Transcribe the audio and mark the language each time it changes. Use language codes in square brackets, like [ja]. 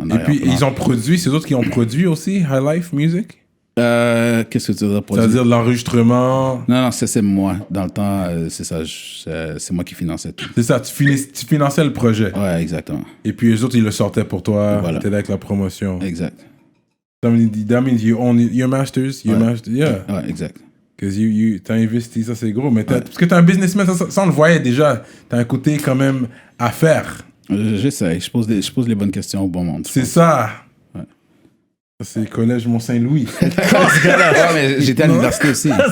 [fr] Et puis, ils ont produit, c'est eux autres qui ont produit aussi High Life Music? Qu'est-ce que tu veux dire? Ça veut dire de l'enregistrement. Non, c'est moi. Dans le temps, c'est ça. C'est moi qui finançais tout. C'est ça, tu finançais le projet. Ouais, exactement. Et puis, les autres, ils le sortaient pour toi. Voilà. T'étais avec la promotion. Exact. [en] That means you own your masters. Your masters, yeah. [fr] Ouais, exact. Parce que t'as investi, ça c'est gros. Mais parce que t'es un businessman, ça on le voyait déjà. T'as un côté quand même à faire. J'essaie. Je pose les bonnes questions au bon monde. C'est ça. Ouais. Ça, c'est le collège Mont-Saint-Louis. Ouais, mais j'étais à l'université aussi.